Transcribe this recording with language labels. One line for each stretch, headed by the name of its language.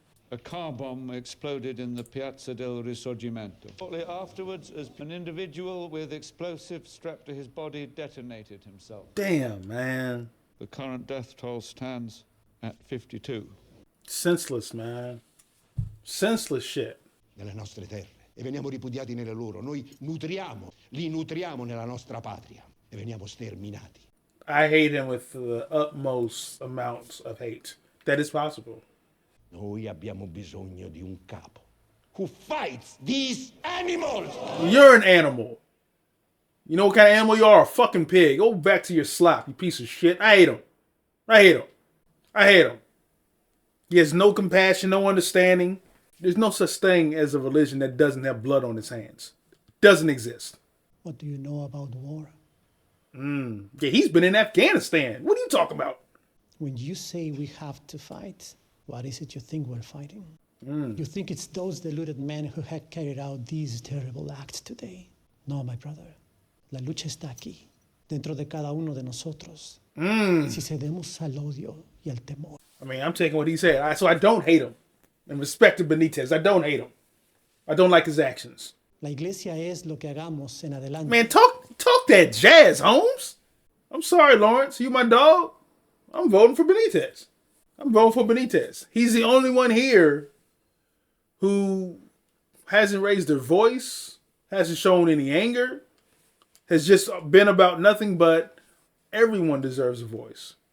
English: A car bomb exploded in the Piazza del Risorgimento. Shortly afterwards, as an individual with explosives strapped to his body detonated himself. Damn, man. The current death toll stands at 52. Senseless, man. Senseless shit.
Italian: Nelle nostre terre e veniamo ripudiati nelle loro. Noi li nutriamo nella nostra patria e veniamo sterminati.
English: I hate him with the utmost amounts of hate. That is possible.
Italian: Noi abbiamo bisogno di un capo
English: who fights these animals. You're an animal. You know what kind of animal you are? A fucking pig. Go back to your slop, you piece of shit. I hate him. I hate him. I hate him. He has no compassion, no understanding. There's no such thing as a religion that doesn't have blood on its hands. Doesn't exist. What do you know about war? Yeah, he's been in Afghanistan. What are you talking about? When you say we have to fight, what is it you think we're fighting? You think it's those deluded men who had carried out these terrible acts today? No, my brother.
Spanish: La lucha está aquí, dentro de cada uno de nosotros. Si cedemos al odio y al temor.
English: I mean, I'm taking what he said. So I don't hate him. In respect to Benitez, I don't hate him. I don't like his actions.
Spanish: La iglesia es lo que hagamos en adelante.
English: Man, talk that jazz, Holmes. I'm sorry, Lawrence. You my dog. I'm voting for Benitez. I'm voting for Benitez. He's the only one here who hasn't raised their voice, hasn't shown any anger, has just been about nothing but everyone deserves a voice.